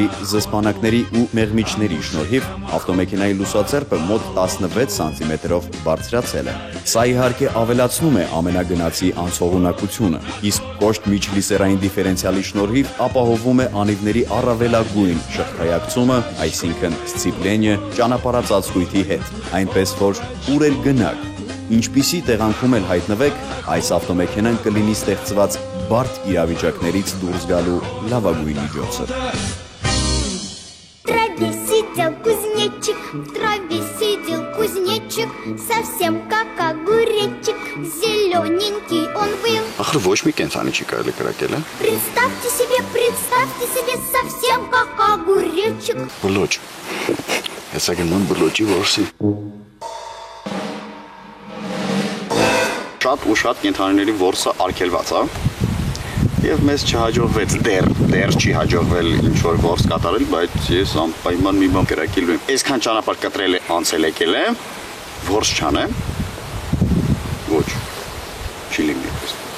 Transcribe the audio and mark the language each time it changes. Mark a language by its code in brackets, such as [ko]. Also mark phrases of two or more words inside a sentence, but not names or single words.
[hy] զսպանակների ու մեղմիչների շնորհիվ ավտոմեքենայի լուսաձեռքը մոտ 16 սանտիմետրով բարձրացել է։ Սա իհարկե ավելացնում է ամենագնացի անցողունակությունը, իսկ կոշտ միջլիսերային դիֆերենցիալի շնորհիվ ապահովում է անիվների առավելագույն շղթայակցումը, այսինքն սցիպլենիը ճանապարհածածկույթի հետ, այնպես որ ուր էլ գնաք, ինչպիսի տեղանքում էլ հայտնվեք, այս ավտոմեքենան կլինի ստեղծված բարդ իրավիճակներից դուրս գալու լավագույն միջոցը։ [ru] В траве сидел кузнечик, совсем как огуречек, зелененький он был. [hy] Ախր ոչ մի կենցանի չի կարելի կրակել, է։ [ru] Представьте себе, совсем как огуречек. [hy] Բլոճ։ Հեսա գնում բլոճի որսի։ Շատ ու շատ կենցանիների որսը արգելված է։ Եվ մեզ չհաջողվեց, դեռ չի հաջողվել ինչ-որ որս կատարել, բայց ես անպայման մի բան կրակելու եմ։ Այսքան ճանապարհ կտրել է, անցել եկել է, որս չանեմ, ոչ, չի լինի այդպես։